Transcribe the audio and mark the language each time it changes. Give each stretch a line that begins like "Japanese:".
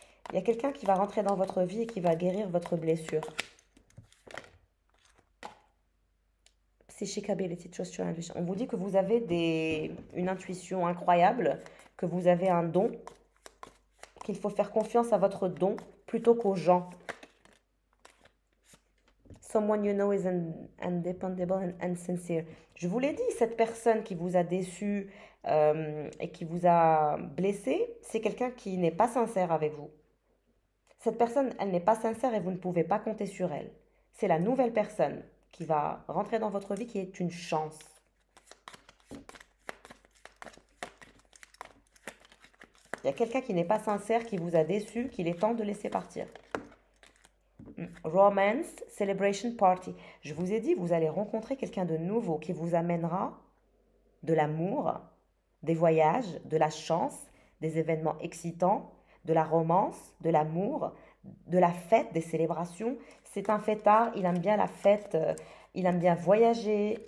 French: Il y a quelqu'un qui va rentrer dans votre vie et qui va guérir votre blessure.
English: Psychic ability, trust your intuition.
French: On vous dit que vous avez une intuition incroyable, que vous avez un don, qu'il faut faire confiance à votre don plutôt qu'aux gens.
English: Someone you know is undependable and sincere.
French: Je vous l'ai dit, cette personne qui vous a déçu et qui vous a blessé, c'est quelqu'un qui n'est pas sincère avec vous. Cette personne, elle n'est pas sincère et vous ne pouvez pas compter sur elle. C'est la nouvelle personne qui va rentrer dans votre vie qui est une chance. Il y a quelqu'un qui n'est pas sincère, qui vous a déçu, qu'il est temps de laisser partir.
English: Romance, celebration party.
French: Je vous ai dit, vous allez rencontrer quelqu'un de nouveau qui vous amènera de l'amour, des voyages, de la chance, des événements excitants, de la romance, de l'amour, de la fête, des célébrations. C'est un fêtard, il aime bien la fête, il aime bien voyager.